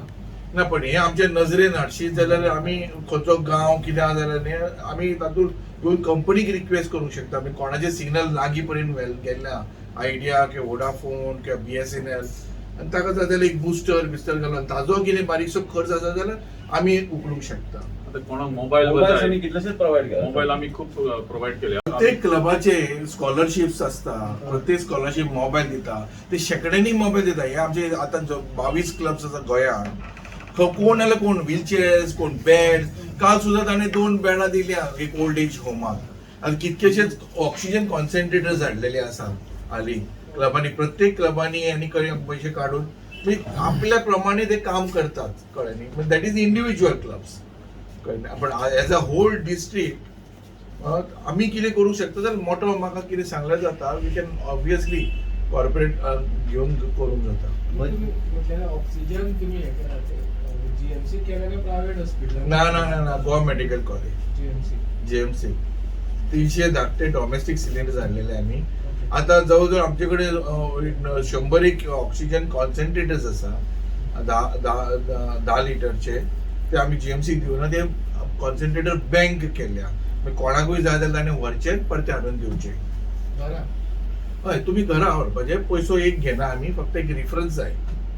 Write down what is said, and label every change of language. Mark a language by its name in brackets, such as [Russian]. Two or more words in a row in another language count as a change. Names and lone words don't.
[Konkani] ना पण हे आमच्या नजरेन हाडशी जाल्यार आमी खंयचो गांव कितें आसा जाल्यार न्ही आमी तातूंत घेवन कंपनीक रिक्वेस्ट करूंक शकता. आमी कोणाचे सिग्नल लागीं पर्यंत गेल्या आयडिया किंवा वोडाफोन किंवा BSNL आनी ताका जाय जाल्यार एक बुस्टर घालून ताजो कितें बारीकसो खर्च आसा जाल्यार आमी उखलूंक शकता. आता कोणाक मोबाईल कितलेशेच प्रोवाइड केला. [Marathi] मोबाईल आम्ही खूप प्रोव्हाइड केले. [Konkani] प्रत्येक क्लबाचे स्कॉलरशिप्स असता. प्रत्येक स्कॉलरशिप मोबाईल दिता. ते शेकड्यांनी मोबाईल दिता. हे आमचे आता 22 क्लब्स आसा गोंयांत. कोण जाल्यार कोण व्हीलचेअर्स, कोण बेड. काल सुद्धा ताणें 2 बेडां दिल्या एक ओल्ड एज होमाक. आनी कितकेशेच [English] oxygen concentrators [Konkani] हाडलेले आसा हालीं क्लबांनी. प्रत्येक क्लबांनी आनी पयशे काडून आपल्या प्रमाणे ते काम करतात. कळ्ळें न्ही. [English] that is individual clubs. [Konkani] पण [English] as a whole district [Konkani] आमी कितें करूंक शकता जाल्यार मोठो म्हाका कितें सांगल्यार जाता [English] we can obviously corporate [Konkani] घेऊन करून जाता. [Marathi] म्हटल्यार ऑक्सिजन तुम्ही हे केला ते जीएमसी केलं का [English] private hospital [Marathi] ना गोवा मेडिकल कॉलेज जीएमसी JMC 310 [English] domestic cylinder [Marathi] झालेले आम्ही. आता जवळजवळ आमच्याकडे 100 [English] oxygen concentrators [Marathi] असा 10 लिटरचे. [Konkani] ते आम्ही जीएमसी दिवन ते कॉन्सन्ट्रेटर बँक केल्या. कोणाकूय जाय जाल्यार ताणें व्हरचे परते हाडून दिवचे. बरा हय तुम्ही घरा व्हरपाचे, पयसो एक घेना आमी, फक्त एक रेफरन्स जाय.